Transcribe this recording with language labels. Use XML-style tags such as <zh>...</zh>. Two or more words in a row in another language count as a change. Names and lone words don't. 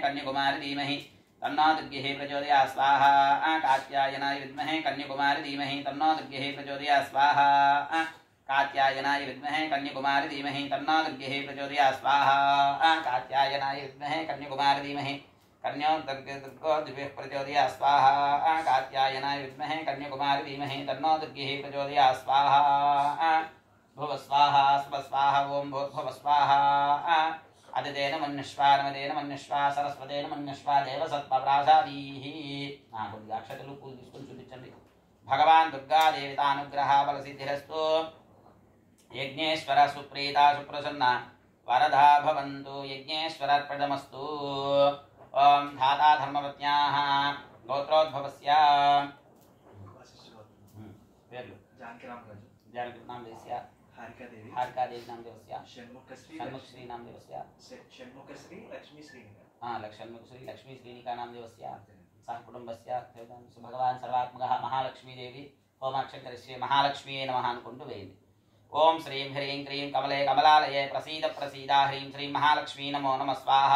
<sa>कन्याकुमारी धीमहि तन्नो दुर्गिः प्रचोदयात् स्वाहा कात्यायनाय विद्महे कन्याकुमारी धीमहि तन्नो दुर्गिः प्रचोदयात् स्वाहा कात्यायनाय विद्महे कन्याकुमारी धीमहि तन्नो दुर्गिः प्रचोदयात् स्वाहा कात्यायनाय विद्महे कन्याकुमारी धीमहि कन्योर्दुर्गो दिव्यः प्रचोदयात् स्वाहा कात्यायनाय विद्महे कन्याकुमारी धीमहि तन्नो दुर्गिः प्रचोदयात् स्वाहा भुव स्वाहा स्व स्वाहा ओम भूर्भुव स्वाहा अदितेन मन्यश्वा नमदेन मन्यश्वा सरस्वतेन मन्यश्वा देवसत्परासादीः</sa> <te>కొద్దిగా అక్షతలు పూలు తీసుకొని చూపించండి</te> <sa>భగవాన్ దుర్గా దేవతానుగ్రహ బలసిద్ధిరస్తు యజ్ఞేశ్వర సుప్రీత సుప్రసన్న వరదా భవంతు యజ్ఞేశ్వరార్పణమస్తు ఓం ధాతా ధర్మవత్యాః గోత్రోద్భవస్య పేర్లు जानकी नाम देवस्य हारिका देवी नाम देवस्य षण्मुखश्री नाम देवस्य षण्मुखश्री लक्ष्मी श्री षण्मुखश्री लक्ष्मी श्रीनिका नाम देवस्य सह कुटुंबस्य भगवान् सर्वात्मकः महालक्ष्मी देवी होमाक्षं करिष्ये महालक्ष्मीये नमः</sa> <te>అనుకుంటూ వేయండి</te> <sa>ओम श्रीं ह्रीं क्रीं कमले कमलालये प्रसीद प्रसीदा ह्रीं श्रीं महालक्ष्मी नमो नमः स्वाहा</sa>